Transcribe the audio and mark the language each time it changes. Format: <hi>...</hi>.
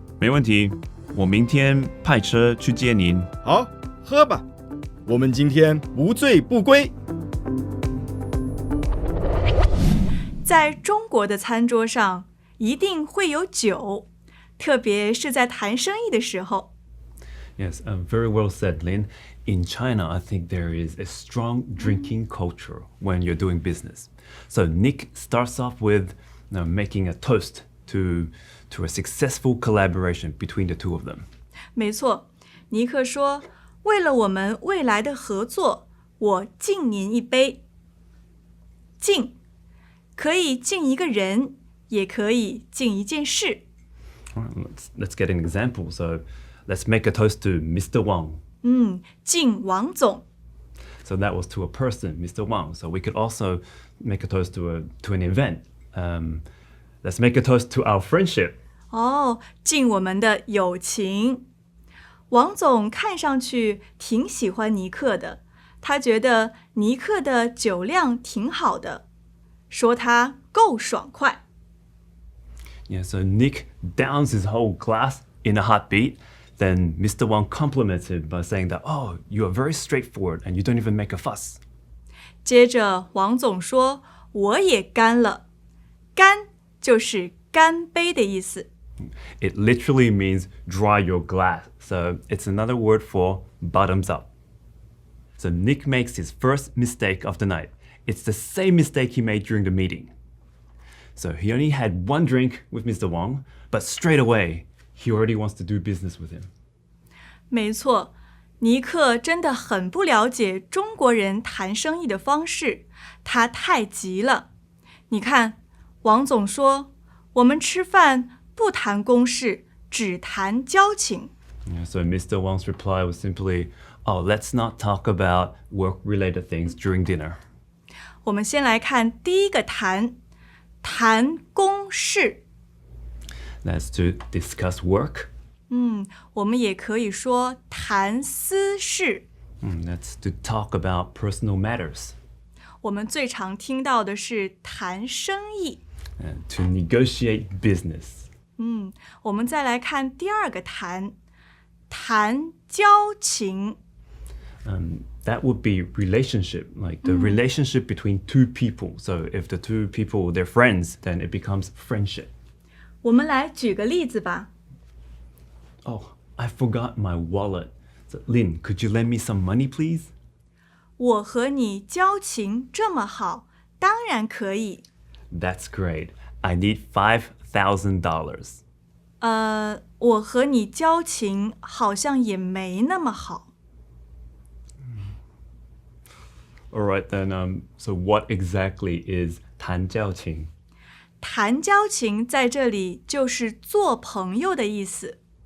<zh>没问题，我明天派车去接您。好，喝吧，我们今天不醉不归。在中国的餐桌上一定会有酒，特别是在谈生意的时候。</zh> <en>Yes, very well said, Lin. In China, I think there is a strong drinking culture when you're doing business. So Nick starts off with making a toast to a successful collaboration between the two of them.</en> <zh>没错，尼克说，为了我们未来的合作，我敬您一杯。敬可以敬一个人，也可以敬一件事。</zh> <en>Let's get an example. So let's make a toast to Mr. Wang.</en> <zh>敬王总。</zh> <en>So that was to a person, Mr. Wang. So we could also make a toast to an event. Let's make a toast to our friendship.</en> <zh>敬我们的友情。王总看上去挺喜欢尼克的，他觉得尼克的酒量挺好的，说他够爽快。</zh> <en>Yeah, so Nick downs his whole glass in a heartbeat. Then Mr. Wang complimented him by saying that, oh, you are very straightforward and you don't even make a fuss.</en> <zh>接着王总说，我也干了。干就是干杯的意思。</zh> <en>It literally means dry your glass. So it's another word for bottoms up. So Nick makes his first mistake of the night. It's the same mistake he made during the meeting. So he only had one drink with Mr. Wang, but straight away, he already wants to do business with him.</en> <zh>没错，尼克真的很不了解中国人谈生意的方式，他太急了。你看，王总说，我们吃饭不谈公事，只谈交情。</zh> <en>Yeah, so Mr. Wang's reply was simply, oh, let's not talk about work-related things during dinner.</en> <zh>我们先来看第一个谈公事。</zh> <en>That's to discuss work.</en> <zh>我们也可以说谈私事。</zh> <en>That's to talk about personal matters.</en> <zh>我们最常听到的是谈生意。</zh> <en>And to negotiate business.</en> <zh>我们再来看第二个谈交情。</zh> <en>That would be relationship, like the relationship between two people. So if the two people, they're friends, then it becomes friendship.</en> <zh>我们来举个例子吧。</zh> <en>Oh, I forgot my wallet. So, Lin, could you lend me some money, please?</en> <zh>我和你交情这么好，当然可以。</zh> <en>That's great. I need $5,000.</en> <zh>我和你交情好像也没那么好。</zh> <en>All right, then, so what exactly is</en> <zh>谈交情？谈交情在这里就是做朋友的意思。</zh>